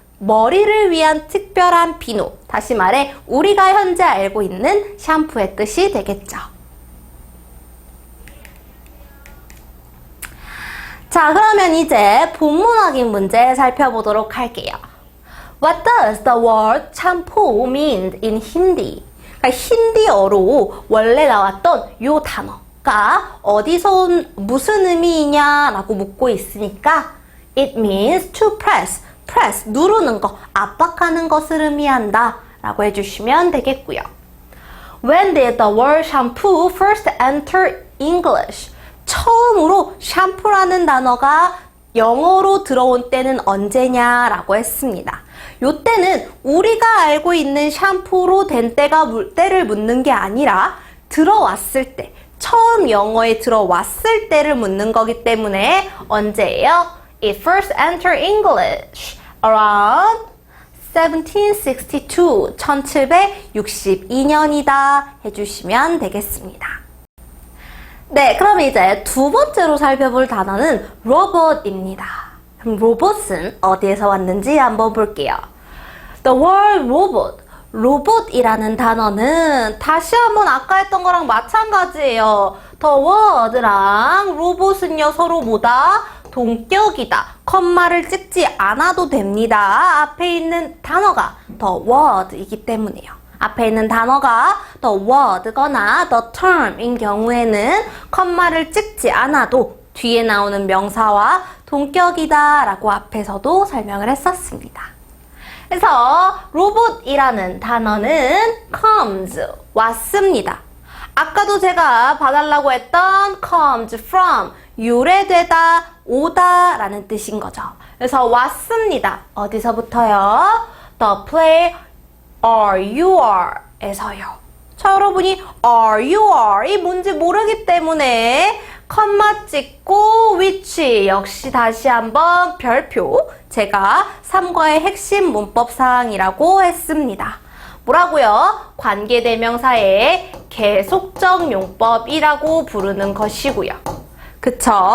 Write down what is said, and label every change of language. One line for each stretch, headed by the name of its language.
Korean: 머리를 위한 특별한 비누, 다시 말해 우리가 현재 알고 있는 샴푸의 뜻이 되겠죠. 자, 그러면 이제 본문 확인 문제 살펴보도록 할게요.
English: What does the word shampoo mean in Hindi?
Korean: 그러니까 힌디어로 원래 나왔던 요 단어가 어디서 온 무슨 의미이냐라고 묻고 있으니까
English: It means to press,
Korean: 누르는 거, 압박하는 것을 의미한다 라고 해주시면 되겠고요.
English: When did the word shampoo first enter English?
Korean: 처음으로 샴푸라는 단어가 영어로 들어온 때는 언제냐라고 했습니다. 요 때는 우리가 알고 있는 샴푸로 된 때를 묻는 게 아니라 들어왔을 때, 처음 영어에 들어왔을 때를 묻는 거기 때문에 언제예요?
English: It first entered English around 1762,
Korean: 1762년이다 해주시면 되겠습니다. 네, 그럼 이제 두 번째로 살펴볼 단어는 로봇입니다. 그럼 로봇은 어디에서 왔는지 한번 볼게요.
English: The word robot,
Korean: 로봇이라는 단어는 다시 한번 아까 했던 거랑 마찬가지예요. The word랑 로봇은요 서로 뭐다? 동격이다. 컴마를 찍지 않아도 됩니다. 앞에 있는 단어가 the word이기 때문에요. 앞에 있는 단어가 the word거나 the term인 경우에는 컴마를 찍지 않아도 뒤에 나오는 명사와 동격이다 라고 앞에서도 설명을 했었습니다. 그래서 로봇이라는 단어는 comes, 왔습니다. 아까도 제가 봐달라고 했던
English: comes from,
Korean: 유래되다, 오다 라는 뜻인 거죠. 그래서 왔습니다. 어디서부터요?
English: The play are, you are
Korean: 에서요. 자, 여러분이
English: are, you are
Korean: 이 뭔지 모르기 때문에 컴마 찍고 which 역시 다시 한번 별표, 제가 3과의 핵심 문법 사항이라고 했습니다. 뭐라고요? 관계대명사의 계속적 용법이라고 부르는 것이고요. 그쵸?